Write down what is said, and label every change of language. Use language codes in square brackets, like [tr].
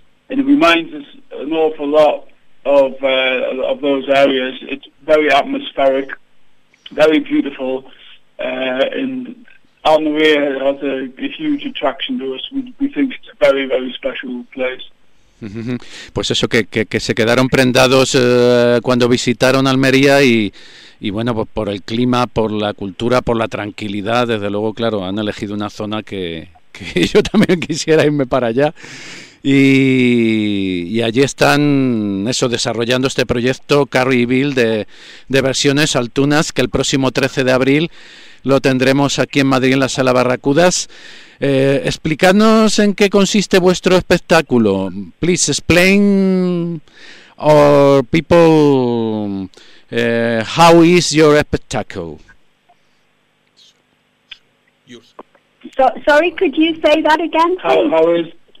[en] And it reminds us an awful lot of those areas. It's very atmospheric, very beautiful, and Almeria has a huge attraction to us. We think it's a very, very special place. [es] Pues eso, que se quedaron prendados cuando visitaron Almería y bueno, pues por el clima, por la cultura, por la tranquilidad, desde luego, claro, han elegido una zona que yo también quisiera irme para allá. Y allí están eso, desarrollando este proyecto Carry Bill de versiones Altunas, que el próximo 13 de abril lo tendremos aquí en Madrid en la Sala Barracudas. Explicadnos en qué consiste vuestro espectáculo. [en] Please explain our people how is your spectacle. Sorry, could you say that again, please?